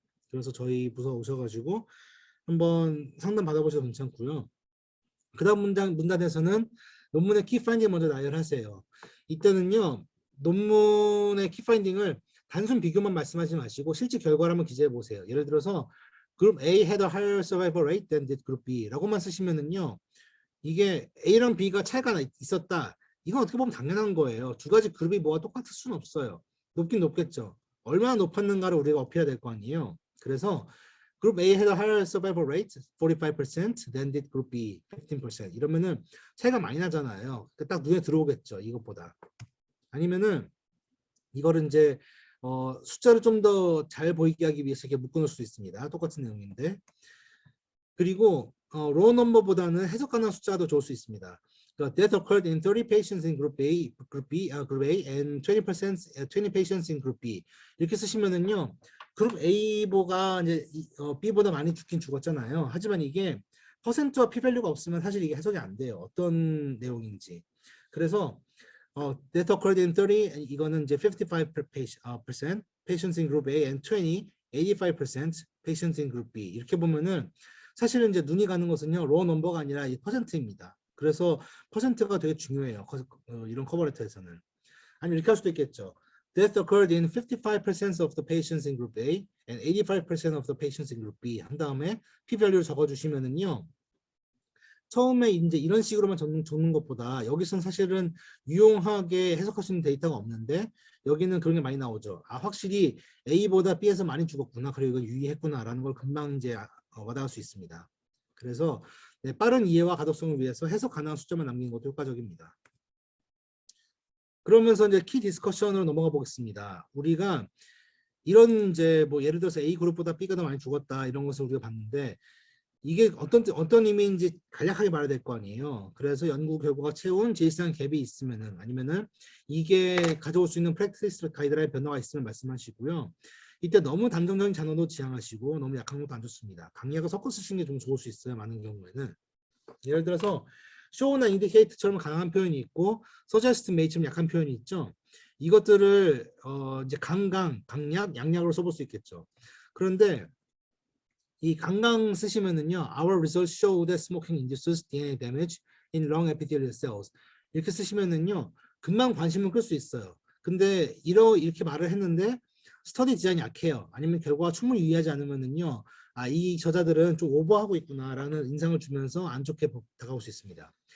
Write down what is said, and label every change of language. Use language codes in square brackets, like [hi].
[ko] 그래서 저희 부서 오셔가지고 한번 상담 받아보셔도 괜찮고요. 그 다음 문단에서는 논문의 키파인딩 먼저 나열하세요. 이때는요. 논문의 키파인딩을 단순 비교만 말씀하지 마시고 실제 결과를 한번 기재해 보세요. 예를 들어서 [en] 그룹 A had a higher survival rate than did group B [ko] 라고만 쓰시면은요. 이게 A랑 B가 차이가 있었다. 이건 어떻게 보면 당연한 거예요. 두 가지 그룹이 뭐가 똑같을 수는 없어요. 높긴 높겠죠. 얼마나 높았는가를 우리가 어필해야 될 거 아니에요. 그래서 [en] 그룹 A had a higher survival rate 45% than did group B 15% [ko] 이러면은 차이가 많이 나잖아요. 딱 눈에 들어오겠죠. 이것보다. 아니면은 이거를 이제 숫자를 좀 더 잘 보이게 하기 위해서 이렇게 묶어놓을 수 있습니다. 똑같은 내용인데. 그리고 로우 넘버보다는 해석 가능한 숫자가 더 좋을 수 있습니다. [en] The death occurred in 30 patients in group A, group A, and 20 patients in group B. [ko] 이렇게 쓰시면은요, 그룹 A보가 이제 B보다 많이 죽긴 죽었잖아요. 하지만 이게 퍼센트와 p-밸류가 없으면 사실 이게 해석이 안 돼요. 어떤 내용인지. 그래서 [en] death occurred in 30, [ko] 이거는 이제 [en] 55% patients in group A and 85% patients in group B. [ko] 이렇게 보면은 사실은 이제 눈이 가는 것은요, 로어 넘버가 아니라 이 퍼센트입니다. 그래서 퍼센트가 되게 중요해요. 이런 커버레터에서는. 아니 이렇게 할 수도 있겠죠. [en] Death occurred in 55% of the patients in group A and 85% of the patients in group B. [ko] 한 다음에 p-value를 적어주시면은요. 처음에 이제 이런 식으로만 적는 것보다 여기서는 사실은 유용하게 해석할 수 있는 데이터가 없는데 여기는 그런 게 많이 나오죠. 아 확실히 A보다 B에서 많이 죽었구나. 그리고 이건 유의했구나라는 걸 금방 이제 와닿을 수 있습니다. 그래서 네, 빠른 이해와 가독성을 위해서 해석 가능한 숫자만 남기는 것도 효과적입니다. 그러면서 이제 키 디스커션으로 넘어가 보겠습니다. 우리가 이런 이제 뭐 예를 들어서 A 그룹보다 B가 더 많이 죽었다 이런 것을 우리가 봤는데 이게 어떤 의미인지 간략하게 말해야 될 거 아니에요. 그래서 연구 결과가 채운 제시한 갭이 있으면은 아니면은 이게 가져올 수 있는 프랙티스 가이드라인 변화가 있으면 말씀하시고요. 이때 너무 단정적인 단어도 지향하시고 너무 약한 것도 안 좋습니다. 강약을 섞어 쓰시는 게 좀 좋을 수 있어요. 많은 경우에는. 예를 들어서 show나 indicate처럼 강한 표현이 있고 suggest, may처럼 약한 표현이 있죠. 이것들을 이제 강약, 양약으로 써볼 수 있겠죠. 그런데 이 강강 쓰시면은요, [en] our results show that smoking induces DNA damage in lung epithelial cells. [ko] 이렇게 쓰시면은요, 금방 관심을 끌 수 있어요. 근데 이렇게 말을 했는데 스터디 디자인이 약해요. 아니면 결과가 충분히 유의하지 않으면은요, 아, 이 저자들은 좀 오버하고 있구나라는 인상을 주면서 안 좋게 다가올 수 있습니다.